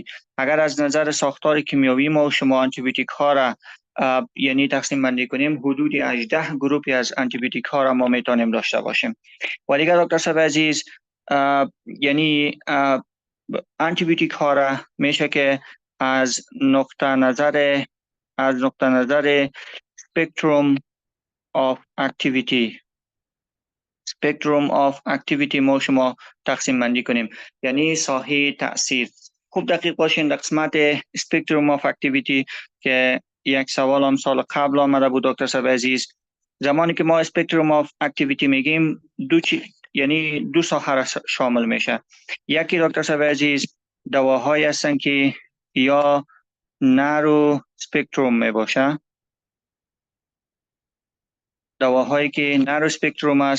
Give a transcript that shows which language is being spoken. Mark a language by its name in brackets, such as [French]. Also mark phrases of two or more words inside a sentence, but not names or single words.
[Persian] اگر از نظر ساختار کیمیایی ما شما آنتی بیوتیک ها را یعنی تقسیم بندی کنیم، حدود 18 گروپی از آنتی بیوتیک ها را ما میتونیم داشته باشیم. و دیگر دکتر صاحب عزیز یعنی آنتی بیوتیک ها را میشه که از نقطه نظر [English] spectrum of activity [Persian] ما شما تقسیم بندی کنیم، یعنی ساحه تاثیر. خوب دقیق باشین در قسمت [English] spectrum of activity [Persian] که یک سوال هم سال قبل آمده بود دکتر صاحب عزیز. زمانی که ما [English] spectrum of activity [Persian] میگیم یعنی دو ساحه را شامل میشه. یکی دکتر صاحب عزیز دواهایی هستن که یا [English] narrow spectrum [Persian] می باشه، دواهایی که [English] narrow spectrum [Persian] است.